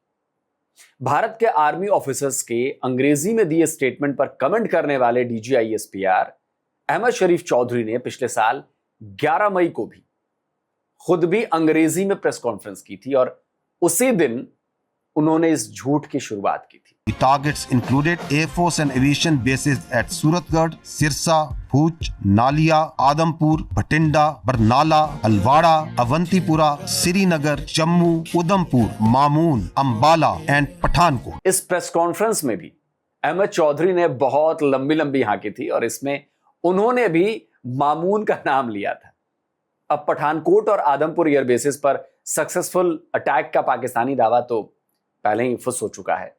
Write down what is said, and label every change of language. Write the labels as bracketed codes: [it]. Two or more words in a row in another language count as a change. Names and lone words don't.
[hi] भारत के [en] army officers [hi] के अंग्रेजी में दिए स्टेटमेंट पर कमेंट करने वाले DGISPR अहमद शरीफ चौधरी ने पिछले साल 11 मई को भी खुद भी अंग्रेजी में [en] press conference [hi] की थी और उसी दिन उन्होंने इस झूठ की शुरुआत की थी। [en] The targets included Air Force and Aviation bases at Suratgarh, Sirsa, Bhuj, Nalia, Adampur, Bhatinda, Barnala, Alwara, Avantipura, Srinagar, Jammu, Udhampur, Mamoon, Ambala and Pathankot। [hi] इस [en] press conference [hi] में भी अहमद चौधरी ने बहुत लंबी लंबी हाकी थी और इसमें उन्होंने भी मामून का नाम लिया था। अब पठानकोट और आदमपुर [en] air bases [hi] पर [en] successful attack [hi] का पाकिस्तानी दावा तो पहले ही फुस हो चुका है।